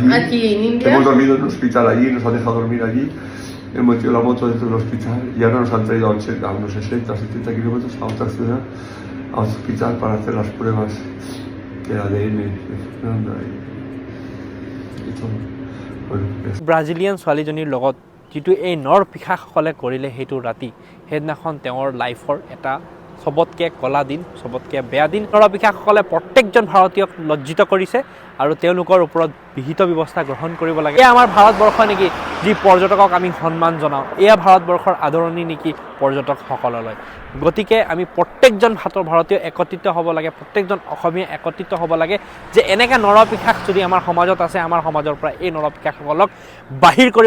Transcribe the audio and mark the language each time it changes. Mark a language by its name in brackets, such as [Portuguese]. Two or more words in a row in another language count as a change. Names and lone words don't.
[Spanish] Aquí en India. Hemos dormido en un hospital allí, nos han dejado dormir allí. Hemos metido la moto dentro del hospital y ahora nos han traído a unos 60-70 kilómetros a otra ciudad, a otro hospital para hacer las pruebas del ADN de Fernanda y todo. [Assamese] ব্ৰাজিলিয়ান ছোৱালীজনীৰ লগত যিটো এই নৰপিশাকসকলে কৰিলে সেইটো ৰাতি সেইদিনাখন তেওঁৰ লাইফৰ এটা সবতকৈ কলা দিন সবতকৈ বেয়া দিন নৰপিশাকসকলে প্ৰত্যেকজন ভাৰতীয়ক লজ্জিত কৰিছে আৰু তেওঁলোকৰ ওপৰত বিহিত ব্যৱস্থা গ্ৰহণ কৰিব লাগে এয়া আমাৰ ভাৰতবৰ্ষ নেকি যি পৰ্যটকক আমি সন্মান জনাওঁ এয়া ভাৰতবৰ্ষৰ আদৰণি নেকি পৰ্যটকসকললৈ গতিকে আমি প্ৰত্যেকজন ভাৰতীয় একত্ৰিত হ'ব লাগে প্ৰত্যেকজন অসমীয়া একত্ৰিত হ'ব লাগে যে এনেকৈ নৰপিশাক যদি আমাৰ সমাজত আছে আমাৰ সমাজৰ পৰা এই নৰপিশাকসকলক বাহিৰ কৰিব